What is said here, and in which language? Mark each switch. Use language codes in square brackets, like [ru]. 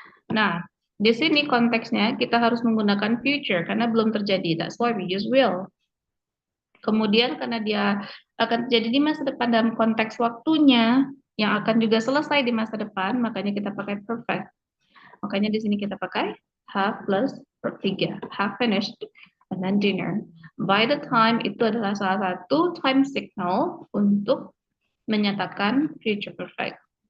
[id] Nah, di sini konteksnya kita harus menggunakan future karena belum terjadi. [en] That's why we use will. [id] Kemudian karena dia akan terjadi di masa depan dalam konteks waktunya yang akan juga selesai di masa depan, makanya kita pakai perfect. Makanya di sini kita pakai have plus verb 3. [en] Have finished and then dinner. [id] By the time itu adalah salah satu time signal untuk menyatakan future perfect.